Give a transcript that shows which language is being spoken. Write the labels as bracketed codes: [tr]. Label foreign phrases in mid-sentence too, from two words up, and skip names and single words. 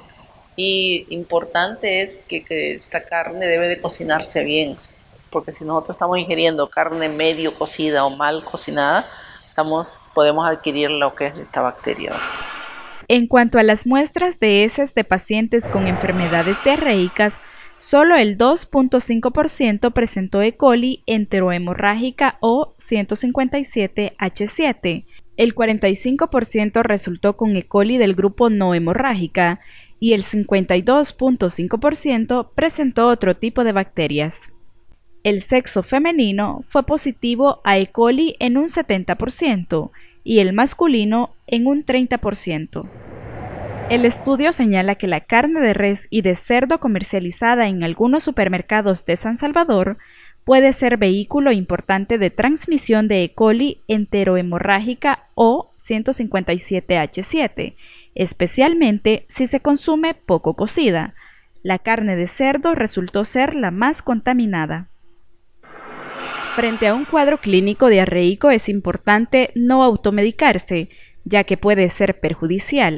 [es] Y importante es que esta carne debe de cocinarse bien, porque si nosotros estamos ingiriendo carne medio cocida o mal cocinada, podemos adquirir lo que es esta bacteria. En cuanto a las muestras de heces de pacientes con enfermedades diarreicas, solo el 2.5% presentó E. coli enterohemorrágica o 157H7. El 45% resultó con E. coli del grupo no hemorrágica y el 52.5% presentó otro tipo de bacterias. El sexo femenino fue positivo a E. coli en un 70% y el masculino en un 30%. El estudio señala que la carne de res y de cerdo comercializada en algunos supermercados de San Salvador puede ser vehículo importante de transmisión de E. coli enterohemorrágica o 157H7, especialmente si se consume poco cocida. La carne de cerdo resultó ser la más contaminada. Frente a un cuadro clínico diarreico es importante no automedicarse, ya que puede ser perjudicial.